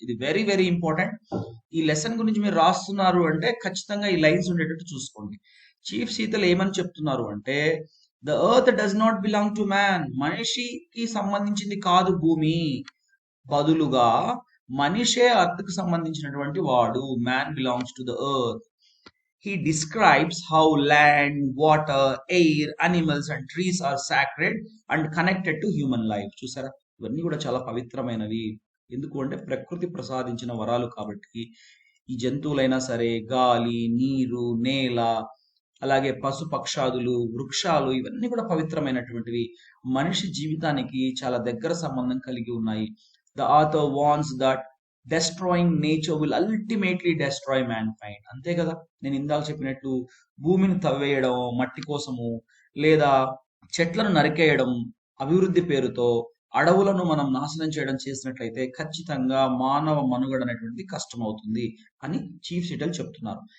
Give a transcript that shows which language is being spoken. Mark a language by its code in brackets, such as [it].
[te] ఇది [en] Very very important. [te] ఈ lesson గురించి మీరు రాస్తున్నారు అంటే ఖచ్చితంగా ఈ లైన్స్ ఉండేటట్టు చూసుకోండి. చీఫ్ సీతల్ ఏమని చెప్తున్నారు అంటే [en] the earth does not belong to man, [te] మనిషికి సంబంధించింది కాదు భూమి, బదులుగా మనిషే ఎర్త్ కు సంబంధించినటువంటి వాడు. [en] Man belongs to the earth. He describes how land, water, air, animals and trees are sacred and connected to human life. [te] చూసారా? ఇవన్నీ కూడా చాలా పవిత్రమైనవి. ఎందుకు అంటే ప్రకృతి ప్రసాదించిన వరాలు కాబట్టి. ఈ జంతువులైనా సరే, గాలి, నీరు, నేల, అలాగే పశు పక్షాదులు, వృక్షాలు, ఇవన్నీ కూడా పవిత్రమైనటువంటివి. మనిషి జీవితానికి చాలా దగ్గర సంబంధం కలిగి ఉన్నాయి. [en] The author warns that destroying nature will ultimately destroy mankind. [te] అంతే కదా, నేను ఇందాక చెప్పినట్టు భూమిని తవ్వేయడం మట్టి కోసము, లేదా చెట్లను నరికేయడం అభివృద్ధి పేరుతో, అడవులను మనం నాశనం చేయడం చేసినట్లయితే ఖచ్చితంగా మానవ మనుగడ అనేటువంటిది కష్టమవుతుంది అని చీఫ్ సీటల్ చెప్తున్నారు.